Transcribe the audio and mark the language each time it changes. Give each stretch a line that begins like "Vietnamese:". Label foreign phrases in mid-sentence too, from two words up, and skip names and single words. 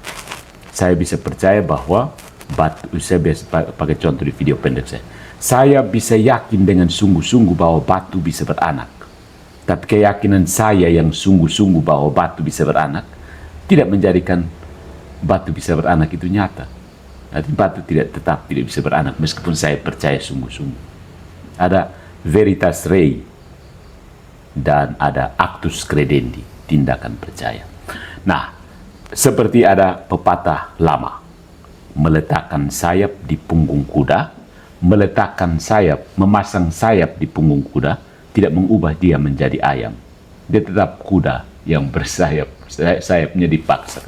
Indonesian: Saya bisa percaya bahwa batu, saya biasa pakai contoh di video pendek saya bisa yakin dengan sungguh-sungguh bahwa batu bisa beranak. Tapi keyakinan saya yang sungguh-sungguh bahwa batu bisa beranak tidak menjadikan batu bisa beranak itu nyata. Nanti batu tetap tidak bisa beranak meskipun saya percaya sungguh-sungguh. Ada
Latin: veritas rei
Indonesian: dan ada
Latin: actus credendi,
Indonesian: tindakan percaya. Nah, seperti ada pepatah lama, meletakkan sayap di punggung kuda, memasang sayap di punggung kuda tidak mengubah dia menjadi ayam. Dia tetap kuda yang bersayap, sayapnya dipaksakan.